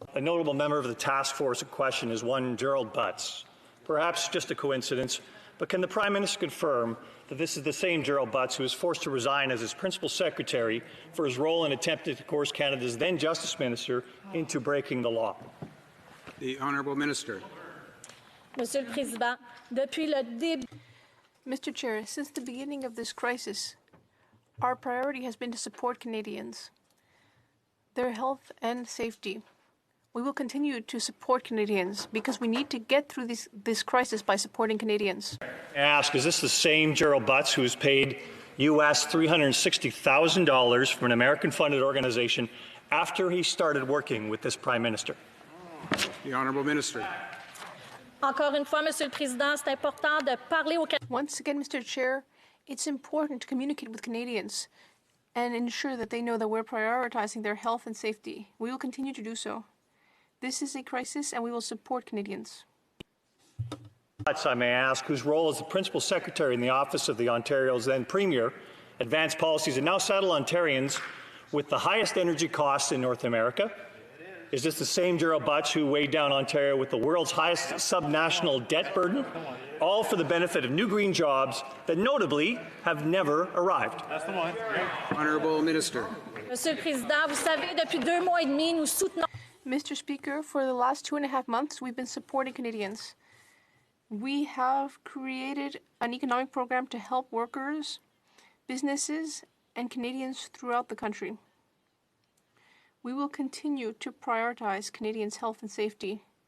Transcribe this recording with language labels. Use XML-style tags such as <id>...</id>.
<en>A notable member of the task force in question is one Gerald Butts. Perhaps just a coincidence, but can the Prime Minister confirm that this is the same Gerald Butts who was forced to resign as his principal secretary for his role in attempting to coerce Canada's then Justice Minister into breaking the law? The Honourable Minister.</en> <fr>Monsieur le Président, depuis le début.</fr> <en>Mr. Chair, since the beginning of this crisis, our priority has been to support Canadians, their health and safety. We will continue to support Canadians because we need to get through this crisis by supporting Canadians. I ask, is this the same Gerald Butts who was paid US $360,000 from an American-funded organization after he started working with this Prime Minister? The Honourable Minister.</en> <fr>Encore une fois, Monsieur le Président, c'est important de parler aux Canadiens.</fr> <en>Once again, Mr. Chair, it's important to communicate with Canadians and ensure that they know that we're prioritizing their health and safety. We will continue to do so. This is a crisis, and we will support Canadians. Butts, I may ask, whose role as the Principal Secretary in the Office of the Ontario's then Premier, advanced policies and now saddle Ontarians with the highest energy costs in North America. Is this the same Gerald Butts who weighed down Ontario with the world's highest subnational debt burden, all for the benefit of new green jobs that notably have never arrived? That's the one. Honourable Minister.</en> <fr>Monsieur le Président, vous savez, depuis 2 mois et demi, nous soutenons.</fr> <en>Mr. Speaker, for the last 2.5 months, we've been supporting Canadians. We have created an economic program to help workers, businesses, and Canadians throughout the country. We will continue to prioritize Canadians' health and safety</en>